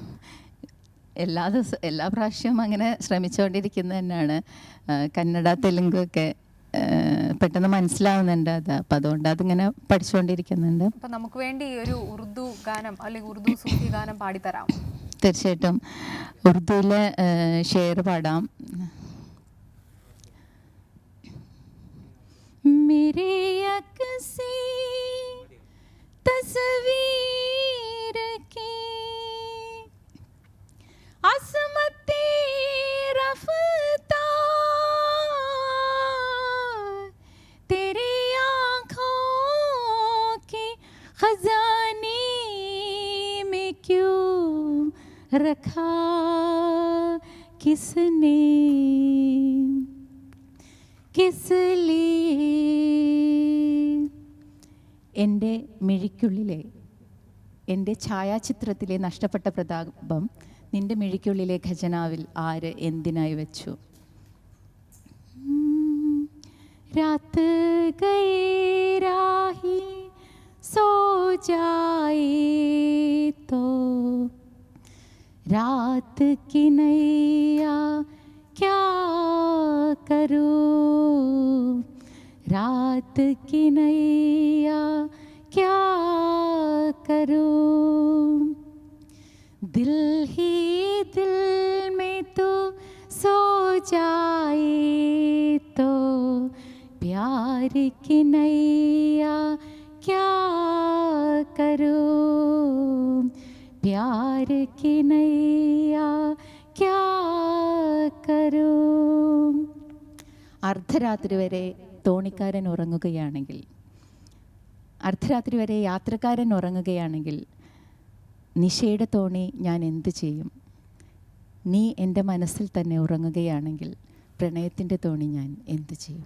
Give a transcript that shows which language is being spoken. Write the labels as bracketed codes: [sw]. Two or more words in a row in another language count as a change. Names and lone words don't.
[ml] എല്ലാ പ്രാവശ്യവും അങ്ങനെ ശ്രമിച്ചുകൊണ്ടിരിക്കുന്നത് തന്നെയാണ്. കന്നഡ, തെലുങ്ക് ഒക്കെ പെട്ടെന്ന് മനസ്സിലാവുന്നുണ്ട് അത്. അപ്പം അതുകൊണ്ട് അതിങ്ങനെ പഠിച്ചുകൊണ്ടിരിക്കുന്നുണ്ട്. അപ്പം നമുക്ക് വേണ്ടി ഒരു ഉറുദു ഗാനം അല്ലെങ്കിൽ ഉറുദു സൂഫി ഗാനം പാടിത്തരാം? തീർച്ചയായിട്ടും ഉറുദുവിലെ ഷെയർ പാടാം. [hi] मेरे अक्सी तस्वीर की असमते रफ्तार, तेरी आँखों के खजाने में क्यों रखा किसने, किस लिए. [ml] എൻ്റെ മിഴിക്കുള്ളിലെ, എൻ്റെ ഛായാചിത്രത്തിലെ നഷ്ടപ്പെട്ട പ്രതാപം നിന്റെ മിഴിക്കുള്ളിലെ ഖജനാവിൽ ആര് എന്തിനായി വെച്ചു. [hi] रात गए राही सो जाए तो रात की नैया क्या करूं, रात की नैया क्या करूं, दिल ही दिल में तो सो जाए तो प्यार की नैया क्या करूं, प्यार की नैया क्या करूं. [ml] അർദ്ധരാത്രി വരെ തോണിക്കാരൻ ഉറങ്ങുകയാണെങ്കിൽ, അർദ്ധരാത്രി വരെ യാത്രക്കാരൻ ഉറങ്ങുകയാണെങ്കിൽ നിശയുടെ തോണി ഞാൻ എന്തു ചെയ്യും? നീ എൻ്റെ മനസ്സിൽ തന്നെ ഉറങ്ങുകയാണെങ്കിൽ പ്രണയത്തിൻ്റെ തോണി ഞാൻ എന്തു ചെയ്യും?